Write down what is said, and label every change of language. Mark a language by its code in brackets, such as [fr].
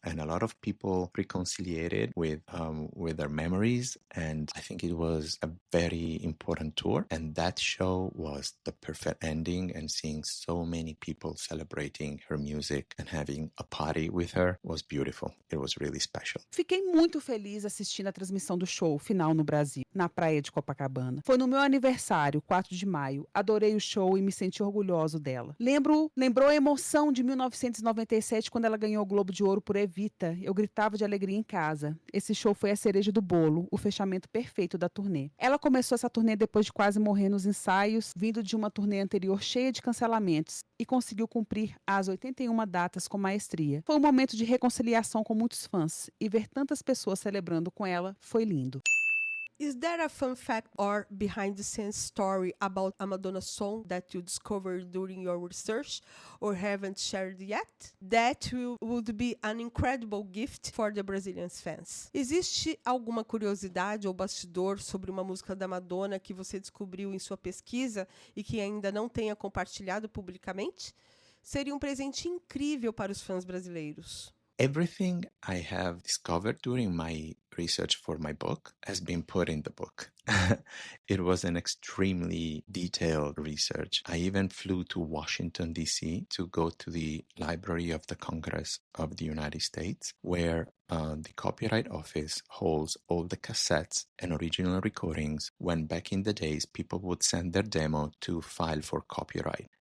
[en] And a lot of people reconciliated with their memories. And I think it was a very important tour. And that show was the perfect ending. And seeing so many people celebrating her music and having a party with her was beautiful. It was really special. [pt] Fiquei muito feliz assistindo a transmissão do show final no Brasil, na praia de Copacabana. Foi no meu aniversário, 4 de maio. Adorei o show e me senti orgulhoso dela. Lembrou a emoção de 1997 quando ela ganhou o Globo de Ouro por Evita. Eu gritava de alegria em casa. Esse show foi a cereja do bolo, o fechamento perfeito da turnê. Ela começou essa turnê depois de quase morrer nos ensaios, vindo de uma turnê anterior cheia de cancelamentos, e conseguiu cumprir as 81 datas com maestria. Foi um momento de reconciliação com muitos fãs, e ver tantas pessoas celebrando com ela foi lindo. [en] Is there a fun fact or behind-the-scenes story about a Madonna song that you discovered during your research or haven't shared yet? That would be an incredible gift for the Brazilian fans. [pt] Existe alguma curiosidade ou bastidor sobre uma música da Madonna que você descobriu em sua pesquisa e que ainda não tenha compartilhado publicamente? Seria um presente incrível para os fãs brasileiros. [en] Everything I have discovered during my research for my book has been put in the book. It was an extremely detailed research. I even flew to Washington, D.C. to go to the Library of the Congress of the United States, where the Copyright Office holds all the cassettes and original recordings when back in the days people would send their demo to file for copyright.